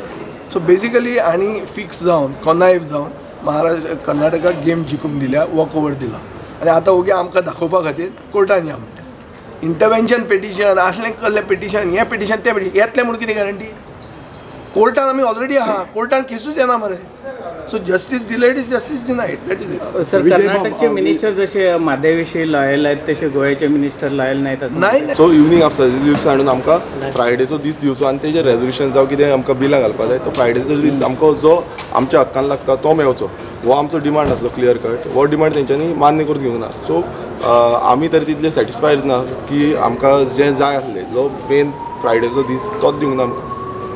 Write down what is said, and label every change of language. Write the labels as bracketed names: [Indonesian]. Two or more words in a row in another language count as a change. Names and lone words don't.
[English] so basically [Konkani] आनी फिक्स जावन कॉनायव जावन महाराष्ट्र कर्नाटकाक गेम जिखून दिल्या, [English] walk over [Konkani] दिला आनी आतां ओगे आमकां दाखोवपा खातीर कोर्टान या म्हणटा। [English] intervention petition [Konkani] असलें कसलें पेटिशन, हें पेटिशन तें पेटिशन येतलें म्हणून कितें गॅरंटी? कोर्टान आमी ऑलरेडी आहा, कोर्टान केसूच येना मरे। [English] So justice delayed is justice denied, that is it. [Marathi] सर कर्नाटकचे मिनिस्टर जसे म्हादयविषयी लॉयल आहेत तसे गोव्याचे मिनिस्टर लॉयल नाहीत असं नाही। [English] so evening after [Konkani] दिवस हाडून आमकां फ्रायडेचो दीस दिवचो आनी तेजें रेजोल्युशन जावं कितें आमकां बिलां घालपाक जाय तो फ्रायडेचो दीस आमकां जो आमच्या हक्कान लागता तो मेळचो, हो आमचो डिमांड आसलो [English] clear cut. [Konkani] हो डिमांड तेंच्यांनी मान्य करून घेवंक ना। सो आमी तरी तितले सॅटिस्फायड ना की आमकां जें जाय आसलें जो मेन फ्रायडेचो दीस तोच दिवंक ना आमकां।